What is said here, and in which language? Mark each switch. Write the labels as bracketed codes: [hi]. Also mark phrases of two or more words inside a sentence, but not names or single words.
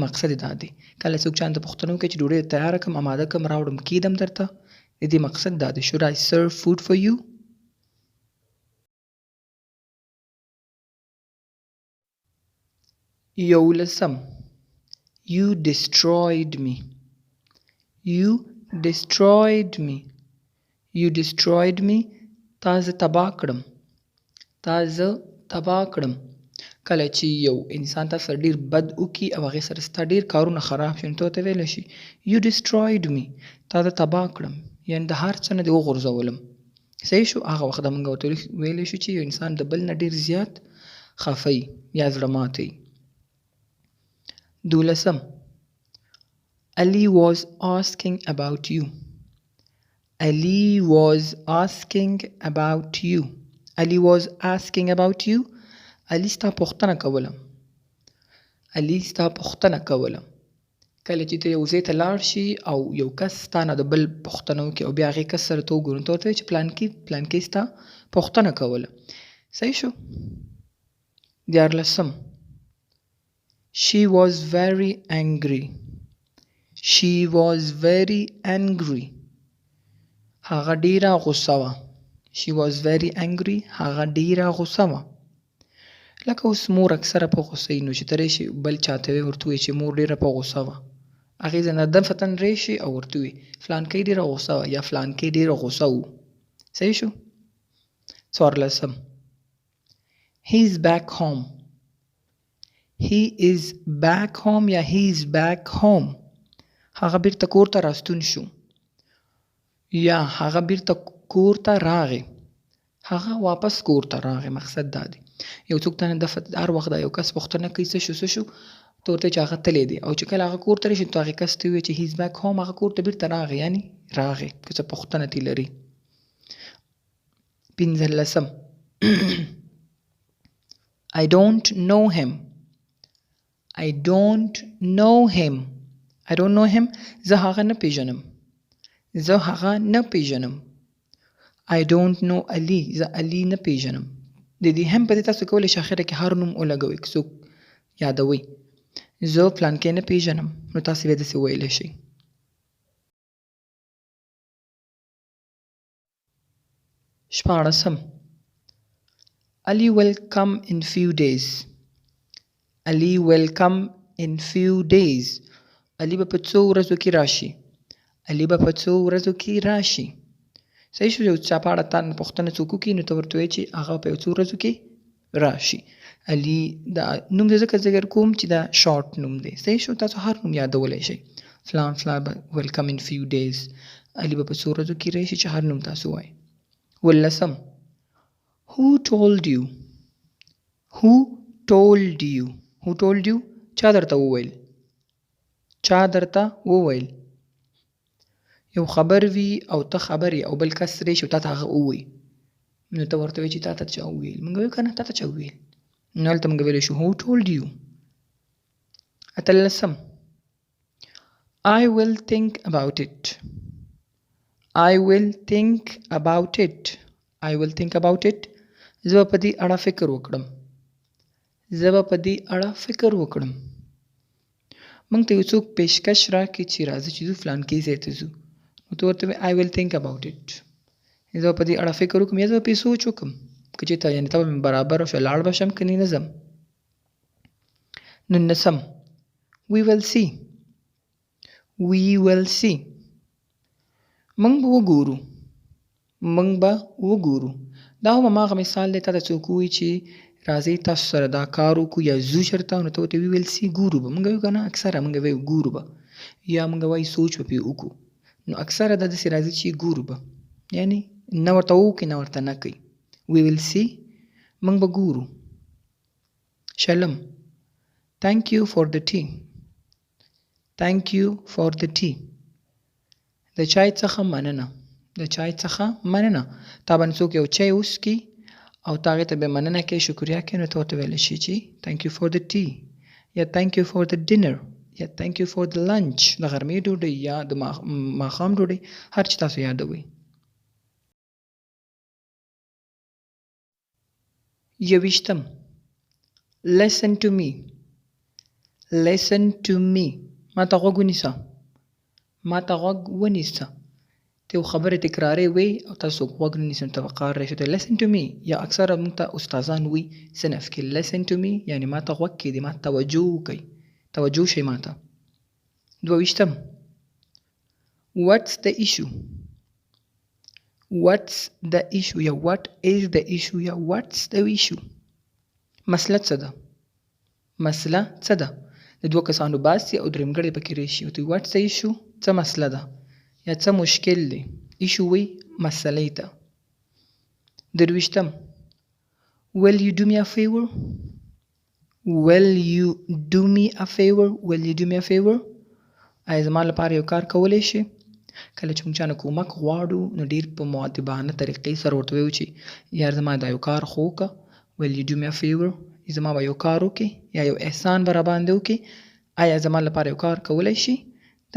[ps] مقصد یې دا دی کله څوک چانته پوښتنه وکړي چې ډوډۍ تیاره کړم اماده کړم راوړم کېدم درته د دې مقصد دا دی. [en] Should I serve food for you؟ یولسم You destroyed me. You destroyed me. You destroyed me. [ps] تا زه تباه کړم. تا زه تباه کړم. کله چې یو انسان تاسو سره ډېر بد وکړي او هغې سره ستا ډېر کارونه خراب شي نو ته ورته ویلی شي [en] You destroyed me. [ps] تا زه تباه کړم یعنې د هر څه نه دې وغورځولم. صحیح شو؟ هغه وخت موږ ورته ویلی شو چې یو انسان د بل نه ډېر زیات خفي یا زړه ماتي. [en] 12 Ali was asking about you. Ali was asking about you. Ali was asking about you. [ps] Ali ستا پوښتنه کوله. Ali ستا پوښتنه کوله. کله چې ته یو ځای ته لاړ شي او یو کس ستا نه د بل پوښتنه وکړي او بیا هغې کس سره ته وګورو، ته ورته وایې چې پلانکي ستا پوښتنه کوله. صحیح شو؟ [en] 14 She was very angry. She was very angry. [ps] هغه ډیره غوسه وه. [en] She was very angry. [ps] هغه ډیره غوسه وه. لکه اوس مور اکثره په غوسه وي، نو چې ته راشي بل چاته وایې ورته وایې چې مور ډیره په غوسه وه، هغې ځای نه دفتن راشي او ورته وایي فلانکی ډیره غوسه وه یا فلانکی ډیره غوسه و. صحیح شو؟ [en] 14 He is back home. He is back home یا he is back home. [ps] هغه بیرته کور ته راستون شو یا هغه بیرته کور ته راغی. هغه واپس کور ته راغی. مقصد دا دی یو څوک ته هر وخت دا یو کس پوښتنه کوي څه شو ته ورته چې هغه تللی دی، او چې کله هغه کور ته راشي نو هغې کس ته ووایي چې [en] he is back home. [ps] هغه کور ته بیرته راغی یعنی راغی که څه پوښتنه ترې لري. [en] 15 I don't know him. I don't know him. I don't know him. [ps] زه هغه نه پیژنم. زه هغه نه پیژنم. [en] I don't know Ali. [ps] زه Ali نه پیژنم. د دې هم په دې تاسو کولی شئ اخره کې هر نوم ولګوئ که څوک یادوئ. زه فلانکی نه پیژنم نو تاسو بیا داسې ویلی شئ. [en] 16 Ali will come in few days. Ali will come in few days. [ps] Ali به په څو ورځو کې راشي. Ali به په څو ورځو کې راشي. صحیح شو؟ یو چا په اړه تا نه پوښتنه څوک وکړي نو ته ورته وایې چې هغه په یو څو ورځو کې راشي. علي دا نوم د ځکه ذکر کوم چې دا شارټ نوم دی. صحیح شو؟ تاسو هر نوم یادولی شئ. فلان [en] will come in few days. [ps] علي به په څو ورځو کې راشي چې هر نوم تاسو وایئ. [en] 19 Who told you? Who told you? Who told you? [ps] چا درته وویل؟ چا درته وویل؟ یو خبر وي او ته خبر یې او بل کس راشي او تا ته هغه ووایي نو ته ورته وایې چې تا ته چا وویل. موږ وایو که نه تا ته چا وویل. نو هلته موږ ویلی شو [en] Who told you? 18 I will think about it. I will think about it. I will think about it. [ps] زه به په دې اړه فکر وکړم. زه به په دې اړه فکر وکړم. موږ ته یو څوک پیشکش راکړي چې راځه چې ځو فلانکي ځای ته ځو نو ته ورته وایې [en] I will think about it. [ps] زه به په دې اړه فکر وکړم یا زه به پرې سوچ وکړم که چېرته یعنې ته به مې برابره شوه لاړ به شم که نه ځم. [en] 19 We will see. We will see. [ps] موږ به وګورو. موږ به وګورو. دا هم هماغه مثال دی. تا ته څوک ووایي چې راځئ تاسو سره دا کار وکړو یا ځو چېرته نو ته ورته وی ویل سي ګورو به. موږ وایو که نه اکثره موږ وایو ګورو به یا موږ وایو سوچ به پرې وکړو. نو اکثره دا داسې راځي چې ګورو به یعنې نه ورته وکړي نه ورته نه کوي. [en] We will see. [ps] موږ به ګورو. [en] 20 Thank you for the tea. Thank you for the tea. [ps] د چای څخه مننه. د چای څخه مننه. تا باندې څوک یو چای وڅښي او تا هغې ته بیا مننه کوي شکریا کوي نو ته ورته ویلی شي چې [en] thank you for the tea [ps] یا [en] thank you for the dinner [ps] یا [en] thank you for the lunch. [ps] د غرمې ډوډۍ یا د ماښام ډوډۍ هر چې تاسو یادوئ. [en] 21 Listen to me. Listen to me. [ps] ما ته غوږ ونیسه. ما ته غوږ ونیسه. ته یو خبرې تکرارې وی او تاسو غوږ نه نیسئ نو ته به قار راشي. [en] Listen to me [ps] یا اکثره موږ ته استادان وی صنف کې [en] listen to me [ps] یعنې ما ته غوږ کېږدئ، ما ته توجه وکئ، توجه شئ ما ته. [en] 22 What's the issue? What's the issue یا what is the issue یا what's the issue. [ps] مسله څه ده؟ مسله څه ده؟ د دوه کسانو باسي او درېمګړی پکې راشي او ته [en] what's the issue [ps] څه مسله ده یا څه مشکل دی. [en] issue [ps] وی مسلې ته. [en] 23 Will you do me a favor? will you do me a favor will you do me a favor [ps] آیا زما لپاره یو کار کولی شي کله چې موږ چا نه کومک غواړو نو ډېر په مؤدبانه طریقې سره ورته وایو چې یار زما دا یو کار خو وکړه [en] will you do me a favor [ps] زما به یو کار وکړي یا یو احسان به راباندې وکړي آیا زما لپاره یو کار کولی شي دا